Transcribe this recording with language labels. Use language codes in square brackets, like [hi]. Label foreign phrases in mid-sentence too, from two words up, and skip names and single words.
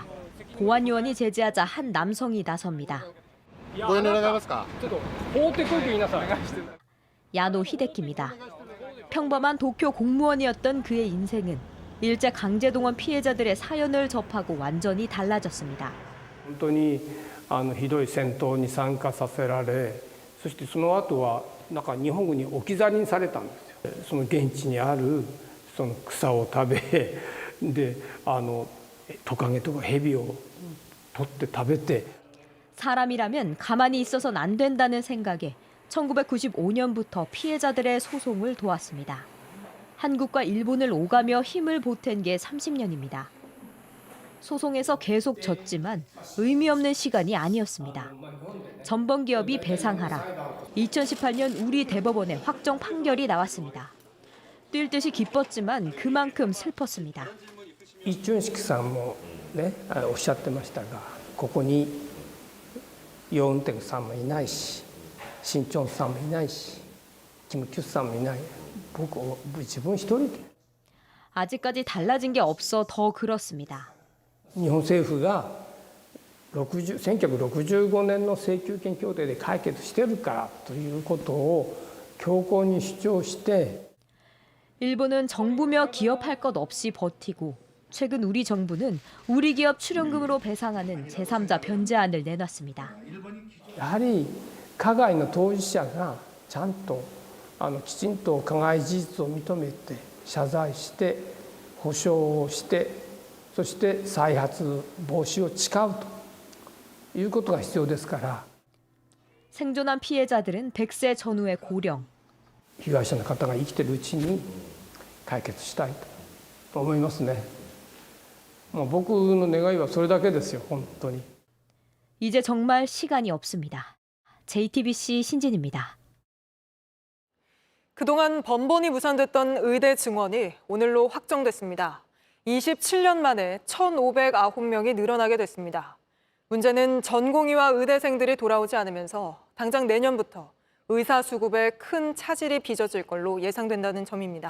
[ko] 보안요원이 제지하자 한 남성이 나섭니다. 야노 히데키입니다. 평범한 도쿄 공무원이었던 그의 인생은 일제 강제동원 피해자들의 사연을 접하고 완전히 달라졌습니다. [ja] 本当にひどい戦闘に参加させられ、そしてその後はなんか日本軍に置き去りにされたんですよ。その現地にあるその草を食べでトカゲとかヘビを取って食べて [ko] 사람이라면 가만히 있어서는 안 된다는 생각에 1995년부터 피해자들의 소송을 도왔습니다. 한국과 일본을 오가며 힘을 보탠 게 30년입니다. 소송에서 계속 졌지만 의미 없는 시간이 아니었습니다. 전범기업이 배상하라. 2018년 우리 대법원에 확정 판결이 나왔습니다. 뛸 듯이 기뻤지만 그만큼 슬펐습니다. [ja] 이춘식 さんもね、おっしゃってましたが、ここにヨウンテクさんもいないし、新潮さんもいないし、 キム・キュスさんもいない。僕自分一人で。 [ko] 아직까지 달라진 게 없어 더 그렇습니다. [ja] 日本政府が1965年の請求権協定で解決してるからということを強硬に主張して [ko] 일본은 정부며 기업할 것 없이 버티고 최근 우리 정부는 우리 기업 출연금으로 배상하는 제3자 변제안을 내놨습니다. [ja] やはり加害の当事者がちゃんときちんと加害事実を認めて謝罪して補償をしてそして再発防止を誓うということが必要ですから [ko] 생존한 피해자들은 100세 전후의 고령. [ja] 被害者の方が生きているうちに解決したいと思いますね。僕の願いはそれだけですよ、本当に。 [ko] 이제 정말 시간이 없습니다. JTBC 신진입니다. 그동안 번번이 무산됐던 의대 증원이 오늘로 확정됐습니다. 27년 만에 1,509명이 늘어나게 됐습니다. 문제는 전공의와 의대생들이 돌아오지 않으면서 당장 내년부터 의사 수급에 큰 차질이 빚어질 걸로 예상된다는 점입니다.